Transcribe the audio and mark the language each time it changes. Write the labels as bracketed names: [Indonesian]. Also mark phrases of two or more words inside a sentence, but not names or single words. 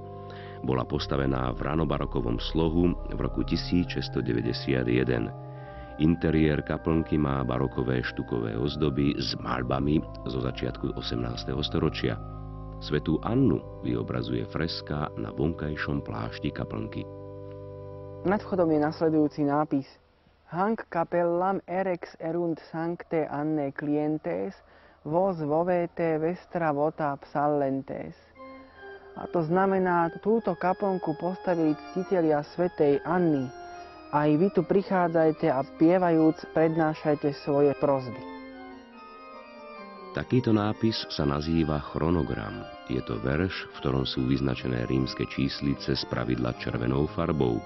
[Slovak] Bola postavená v ranobarokovom slohu v roku 1691. Interiér kaplnky má barokové štukové ozdoby s maľbami zo začiatku 18. storočia. Svätú Annu vyobrazuje freska na vonkajšom plášti kaplnky. Nad vchodom je nasledujúci nápis [Latin] Hanc capellam erex erunt sancte Anne clientes, vos vovete vestra vota psallentes. [Slovak] A to znamená, túto kaplnku postavili ctitelia svätej Anny. Aj vy tu prichádzajte a spievajúc prednášajte svoje prosby. Takýto nápis sa nazýva chronogram. Je to verš, v ktorom sú vyznačené rímske číslice z pravidla červenou farbou.